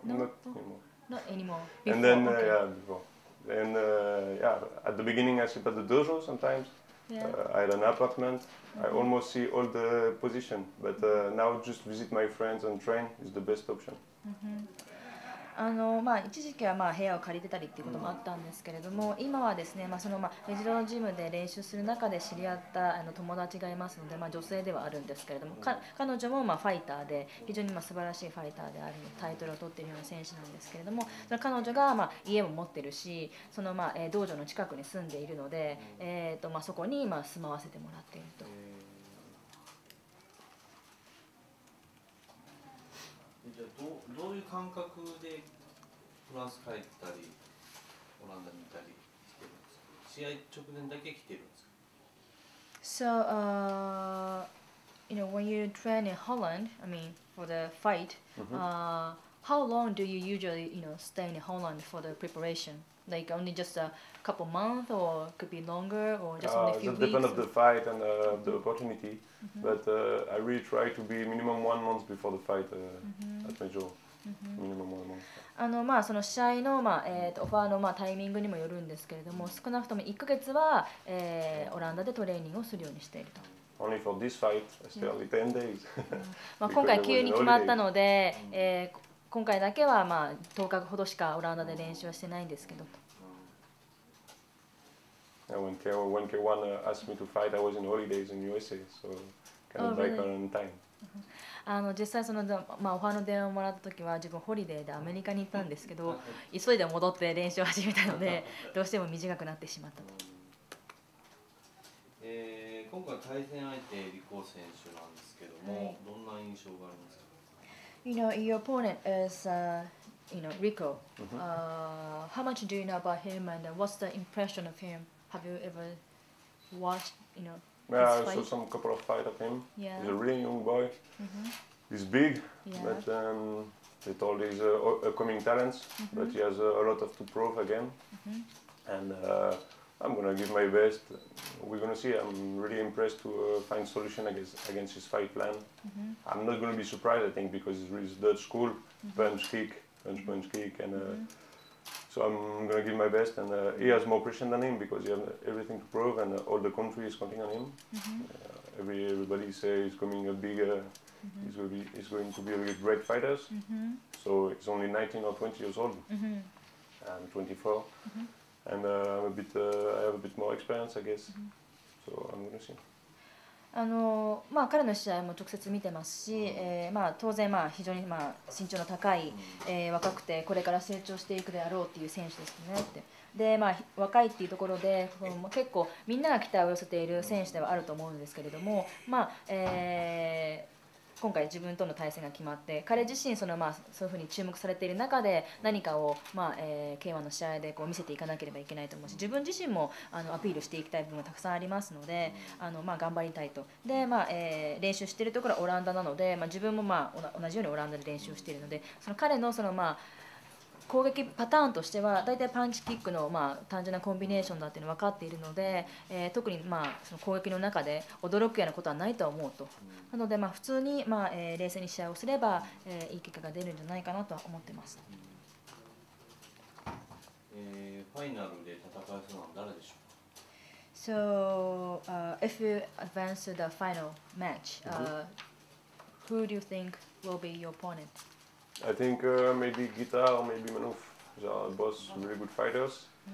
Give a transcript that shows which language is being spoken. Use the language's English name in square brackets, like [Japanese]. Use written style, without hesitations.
[English] No, not anymore. Not anymore. Before, and then before. And at the beginning I sleep at the dojo sometimes. I had an apartment. I almost see all the position, but now just visit my friends and train is the best option. [Japanese] 一時期は部屋を借りてたりっていうこともあったんですけれども、今はですね、そのレジドのジムで練習する中で知り合った友達がいますので、女性ではあるんですけれども、彼女もファイターで非常に素晴らしいファイターであるタイトルを取っているような選手なんですけれども、その彼女が家も持ってるし、その道場の近くに住んでいるので、そこに住まわせてもらっていると。じゃあどういう感覚でフランス帰ったりオランダにいたりしてるんですか？試合直前だけ来てるんですか？ [English] So when you train in Holland, I mean for the fight, how long do you usually stay in Holland for the preparation? Like only just a couple months, or could be longer, or just only a few weeks? It depends on the fight and the opportunity. But I really try to be minimum 1 month before the fight at my job. Minimum 1 month. [Japanese] その試合のオファーのタイミングにもよるんですけれども、少なくとも1ヶ月はオランダでトレーニングをするようにしていると。 [English] Only for this fight, I stay only 10 days. [Japanese] 今回急に決まったので、今回だけは10日ほどしかオランダで練習はしてないんですけど。 [English] When K1 asked me to fight, I was in holidays in USA, so came back on time. [Japanese] 実際そのオファーの電話をもらった時は自分ホリデーでアメリカに行ったんですけど、急いで戻って練習を始めたのでどうしても短くなってしまったと。今回対戦相手リコ選手なんですけども、どんな印象がありますか [English] ？Your opponent is Rico. How much do you know about him and what's the impression of him? Have you ever watched Yeah, I saw some couple of fights of him. Yeah. He's a really young boy. He's big, but with all these upcoming talents, but he has a lot of to prove again. And I'm gonna give my best. We're gonna see. I'm really impressed to find solution against his fight plan. I'm not gonna be surprised, I think, because it's really Dutch school, punch kick, punch kick, and so I'm gonna give my best. And he has more pressure than him because he has everything to prove, and all the country is counting on him. Everybody says he's coming up bigger. He's going to be a great fighter. So he's only 19 or 20 years old. I'm 24. And I have a bit more experience, I guess. So I'm going to see. [Japanese] 彼の試合も直接見てますし、当然非常に身長の高い、若くてこれから成長していくであろうっていう選手ですねって。で若いっていうところで結構みんなが期待を寄せている選手ではあると思うんですけれども、今回自分との対戦が決まって彼自身そういうふうに注目されている中で何かをK1の試合で見せていかなければいけないと思うし、自分自身もアピールしていきたい部分がたくさんありますので頑張りたいと。で、練習しているところはオランダなので、自分も同じようにオランダで練習しているので、彼の攻撃パターンとしては大体パンチキックの単純なコンビネーションだっていうの分かっているので、特にその攻撃の中で驚くようなことはないと思うと。なので普通に冷静に試合をすればいい結果が出るんじゃないかなとは思ってます。ファイナルで戦えそうなの誰でしょうか。 [English] So, if you advance to the final match, who do you think will be your opponent? I think maybe Guitar or maybe Manouf. They are both really good fighters.